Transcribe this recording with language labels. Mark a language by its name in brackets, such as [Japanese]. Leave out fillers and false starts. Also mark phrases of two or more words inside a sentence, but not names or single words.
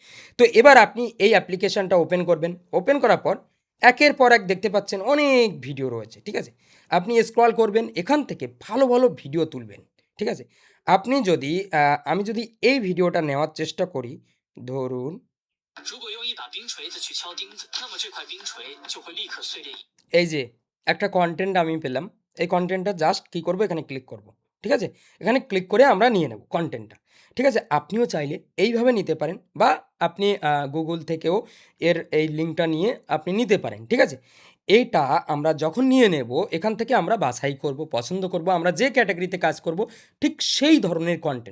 [Bangla] তো এবার আপনি এই অ্যাপ্লিকেশানটা ওপেন করবেন। ওপেন করার পর একের পর এক দেখতে পাচ্ছেন অনেক ভিডিও রয়েছে, ঠিক আছে? আপনি স্ক্রল করবেন, এখান থেকে ভালো ভালো ভিডিও তুলবেন, ঠিক আছে? আপনি যদি আমি যদি এই ভিডিওটা নেওয়ার চেষ্টা করি, ধরুন [Chinese] 如果用一把冰锤子去敲钉子，那么这块冰锤就会立刻碎裂。 [Bangla] এই যে একটা কন্টেন্ট আমি পেলাম, এই কন্টেন্টটা জাস্ট কী করবো, এখানে ক্লিক করব, ঠিক আছে? এখানে ক্লিক করে আমরা নিয়ে নেব কন্টেন্টটা, ঠিক আছে? আপনিও চাইলে এইভাবে নিতে পারেন, বা আপনি গুগল থেকেও এর এই লিঙ্কটা নিয়ে আপনি নিতে পারেন, ঠিক আছে? এইটা আমরা যখন নিয়ে নেব, এখান থেকে আমরা বাছাই করব, পছন্দ করব, আমরা যে ক্যাটাগরিতে কাজ করব ঠিক সেই ধরনের কন্টেন্ট।